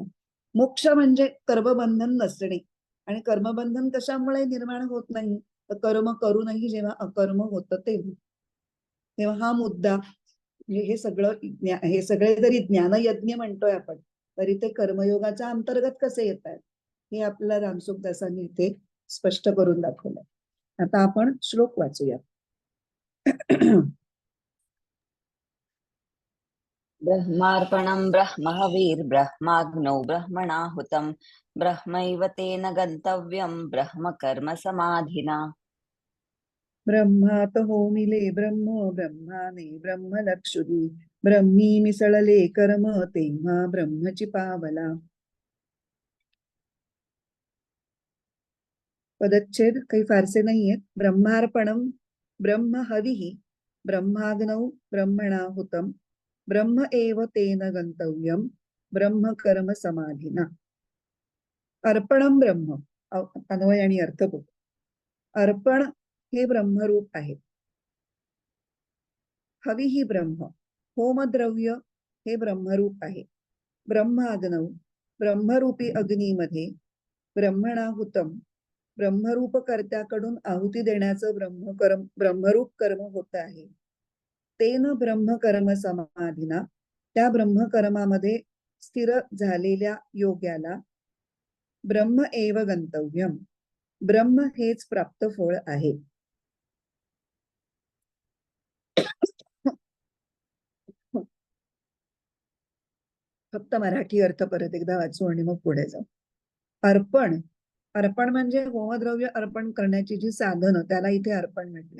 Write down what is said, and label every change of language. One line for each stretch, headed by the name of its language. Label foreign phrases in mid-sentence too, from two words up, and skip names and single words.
Marathi: मोक्ष म्हणजे कर्मबंधन नसणे. आणि कर्मबंधन कशामुळे निर्माण होत नाही तर कर्म करूनही जेव्हा अकर्म होतं तेव्हा हा मुद्दा म्हणजे हे सगळे जरी ज्ञानयज्ञ म्हणतोय आपण तरी ते कर्मयोगाच्या अंतर्गत कसे येत आहेत हे आपल्याला रामसुखदासांनी इथे स्पष्ट करून दाखवलंय. आता आपण श्लोक वाचूया.
Sanskrit: ब्रह्मार्पणं ब्रह्महविर्ब्रह्माग्नौ ब्रह्मणाहुतं ब्रह्मैव तेन गन्तव्यं ब्रह्म कर्म समाधिना.
Marathi: ब्रह्मात होमिले ब्रह्म ब्रह्माने ब्रह्म लक्षुदी ब्रह्मी मिसळले कर्म तेव्हा ब्रह्मची पावला. पदच्छेद काही फारसे नाहीयेत.
Sanskrit: ब्रह्मार्पणम ब्रह्म हविः ब्रह्माग्नौ ब्रह्मणाहुतं ब्रह्म एव तेन गंतव्यम ब्रह्म कर्म समाधिना. अर्पणम ब्रह्म
Marathi: अन्वय आणि अर्थ बघ. अर्पण हे ब्रह्मरूप आहे.
Sanskrit: हविः ब्रह्म
Marathi: होमद्रव्य हे ब्रह्मरूप आहे. ब्रह्माग्नौ ब्रह्मरूपी अग्नीमध्ये ब्रह्मणाहुतं ब्रह्मरूप कर्त्याकडून आहुती देण्याचं ब्रह्मरूप कर्म होत आहे.
Sanskrit: तेन ब्रह्मकर्म समाधीना
Marathi: त्या ब्रह्मकर्मामध्ये स्थिर झालेल्या योग्याला
Sanskrit: ब्रह्म एव गंतव्यम
Marathi: ब्रह्म हेच प्राप्त फळ आहे. फक्त मराठी अर्थ परत एकदा वाचू आणि मग पुढे जाऊ. अर्पण, अर्पण म्हणजे होमद्रव्य अर्पण करण्याची जी साधनं, त्याला इथे अर्पण म्हटलंय.